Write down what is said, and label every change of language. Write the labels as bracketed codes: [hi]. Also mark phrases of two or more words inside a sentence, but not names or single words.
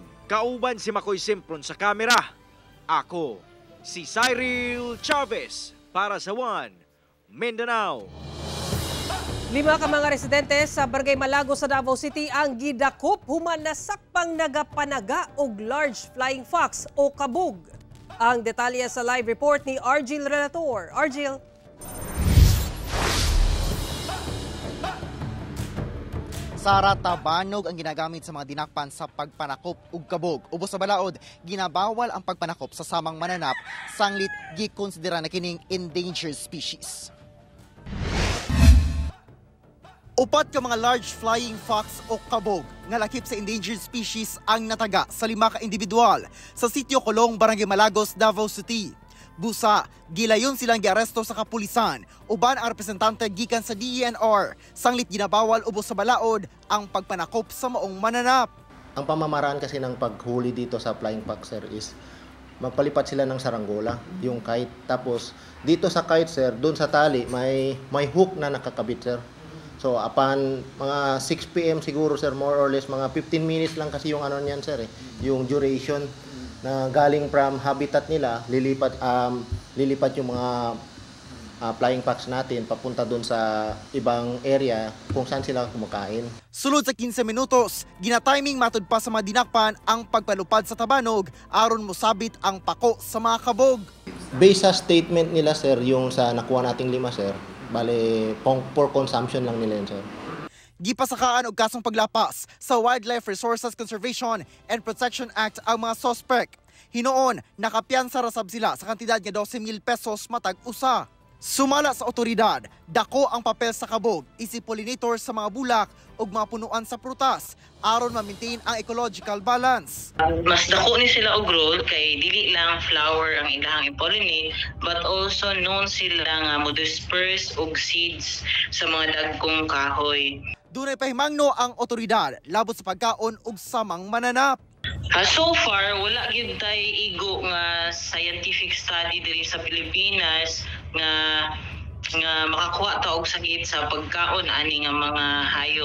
[ceb] Kauban si Makoy Simpron sa kamera. Ako si Cyril Chavez para sa One Mindanao. 5 ka mga residente sa Barangay Malagos sa Davao City ang gidakop human nasakpang nagapanaga og [en] large flying fox [ceb] o kabug. Ang detalye sa live report ni Argil Relator. Argil. Sara, tabanog ang ginagamit sa mga dinakpan sa pagpanakop ug kabog. Ubos sa balaod, ginabawal ang pagpanakop sa samang mananap, sanglit gikonsidera na kining [en] endangered species. [ceb] Upat ka mga [en] large flying fox [ceb] o kabog nga lakip sa [en] endangered species [ceb] ang nataga sa 5 ka individual sa Sitio Colong, Barangay Malagos, Davao City. Busa, gilayon silang giaresto sa kapulisan, uban ang representante gikan sa DENR, sanglit ginabawal ubos sa balaod ang pagpanakop sa maong mananap. [tl] Ang pamamaraan kasi ng paghuli dito sa [en] flying fox, [tl] sir, is magpalipat sila ng saranggola, yung kite. Tapos dito sa kite, sir, doon sa tali may hook na nakakabit, sir. So upon mga 6 PM siguro, sir, [en] more or less [tl] mga 15 minutes lang kasi yung ano niyan, sir, yung duration na galing [en] from habitat [tl] nila, lilipat yung mga [en] flying fox [tl] natin papunta doon sa ibang area kung saan sila kumakain. [ceb] Sulod sa 15 minutos, ginatiming matud pa sa mga dinakpan ang pagpalupad sa tabanog aron mosabit ang pako sa mga kabog. [tl] Based sa statement nila, sir, yung sa nakuha nating 5, sir, bale [en] for consumption [tl] lang nila yun, sir. [ceb] Gipasakaan og kasong paglapas sa Wildlife Resources Conservation and Protection Act ang mga suspect. Hinoon, nakapiyansa rasab sila sa kantidad nga 12,000 pesos matag usa. Sumala sa otoridad, dako ang papel sa kabog, isip pollinator sa mga bulak ug mga punuan sa prutas aron ma-maintain ang [en] ecological balance. [ceb] Mas dako ni sila og role kay dili lang flower ang ilahang i-pollinate [en] but also known [ceb] sila nga mo-disperse og seeds sa mga dagkong kahoy. Dunay pahimangno ang otoridad labot sa pagkaon ug samang mananap. [en] So far, [ceb] wala gyud tay igo nga [en] scientific study [ceb] diri sa Pilipinas nga makakuha ta og sakit sa pagkaon ani nga mga hayop.